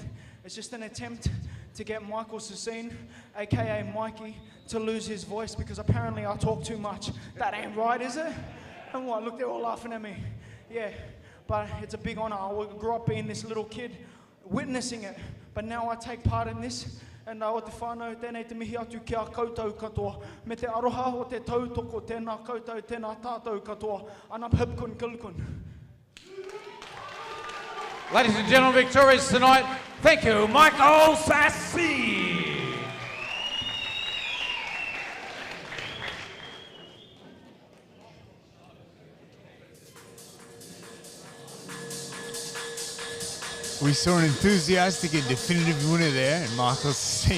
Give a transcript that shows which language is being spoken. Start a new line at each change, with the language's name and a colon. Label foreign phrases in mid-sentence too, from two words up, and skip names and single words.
English: It's just an attempt to get Michael Sassine, aka Mikey, to lose his voice because apparently I talk too much. That ain't right, is it? And what? Look, they're all laughing at me. Yeah, but it's a big honor. I grew up being this little kid, witnessing it. But now I take part in this.
Māori: And o te whānau, tēnei te mihi atu ki a koutou katoa. Me te aroha o te tautoko, tēnā koutou, tēnā tātou katoa. Anam hipkun kilkun.
English: Ladies and gentlemen, victorious tonight. Thank you, Michael Sassine. We saw an enthusiastic and definitive winner there, and Michael Sassine.